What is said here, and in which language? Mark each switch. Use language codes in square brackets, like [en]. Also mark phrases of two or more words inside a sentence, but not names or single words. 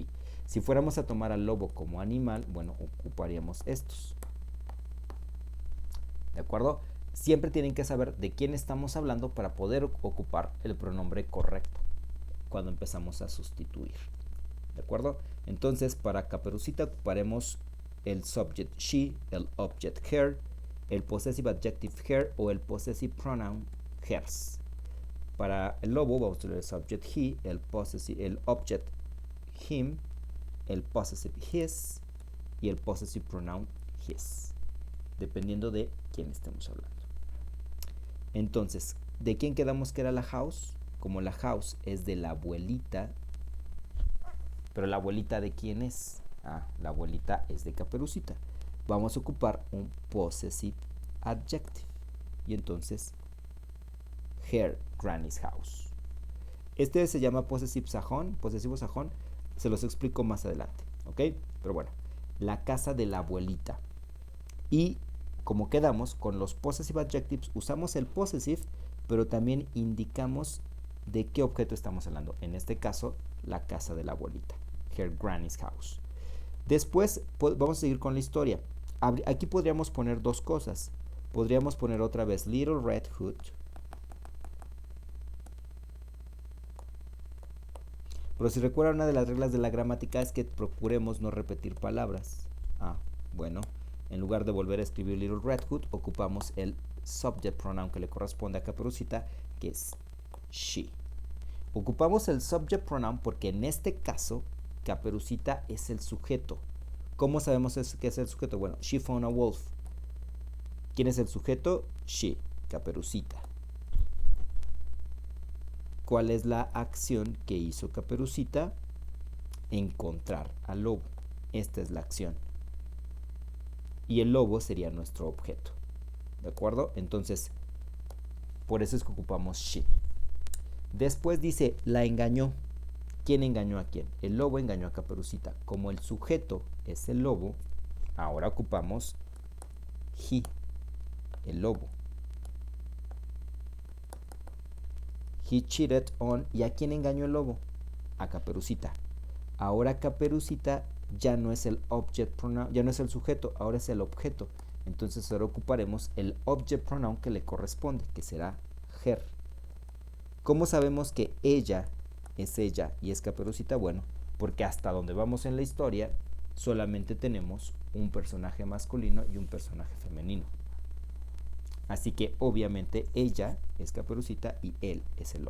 [es] Si fuéramos a tomar al lobo como animal, bueno, ocuparíamos estos. ¿De acuerdo? Siempre tienen que saber de quién estamos hablando para poder ocupar el pronombre correcto cuando empezamos a sustituir. ¿De acuerdo? Entonces, para Caperucita ocuparemos el [en] subject she, [es] el [en] object her, [es] el [en] possessive adjective her [es] o el [en] possessive pronoun hers. [es] Para el lobo vamos a tener el [en] subject he, [es] el [en] object him, [es] el [en] possessive his [es] y el [en] possessive pronoun his, [es] dependiendo de quién estemos hablando. Entonces, ¿de quién quedamos que era la house? Como la house es de la abuelita, pero ¿la abuelita de quién es? La abuelita es de Caperucita. Vamos a ocupar un [en] possessive adjective. [es] Y entonces, [en] her granny's house. [es] Este se llama posesivo sajón, se los explico más adelante, ¿ok? Pero bueno, la casa de la abuelita. Y como quedamos con los [en] possessive adjectives, [es] usamos el possessive, pero también indicamos de qué objeto estamos hablando. En este caso, la casa de la abuelita, [en] her granny's house. [es] Después vamos a seguir con la historia. Aquí podríamos poner dos cosas. Podríamos poner otra vez Little Red Hood. Pero si recuerdan, una de las reglas de la gramática es que procuremos no repetir palabras. Bueno, en lugar de volver a escribir Little Red Hood, ocupamos el [en] subject pronoun [es] que le corresponde a Caperucita, que es she. Ocupamos el [en] subject pronoun [es] porque en este caso Caperucita es el sujeto. ¿Cómo sabemos que es el sujeto? Bueno, [en] she found a wolf. [es] ¿Quién es el sujeto? She, Caperucita. ¿Cuál es la acción que hizo Caperucita? Encontrar al lobo. Esta es la acción. Y el lobo sería nuestro objeto. ¿De acuerdo? Entonces, por eso es que ocupamos she. Después dice, la engañó. ¿Quién engañó a quién? El lobo engañó a Caperucita. Como el sujeto es el lobo, ahora ocupamos he, el lobo. [en] He cheated on. [es] ¿Y a quién engañó el lobo? A Caperucita. Ahora Caperucita ya no es el [en] object pronoun, [es] ya no es el sujeto, ahora es el objeto. Entonces ahora ocuparemos el [en] object pronoun [es] que le corresponde, que será her. ¿Cómo sabemos que ella es ella y es Caperucita? Bueno, porque hasta donde vamos en la historia solamente tenemos un personaje masculino y un personaje femenino. Así que obviamente ella es Caperucita y él es el lobo.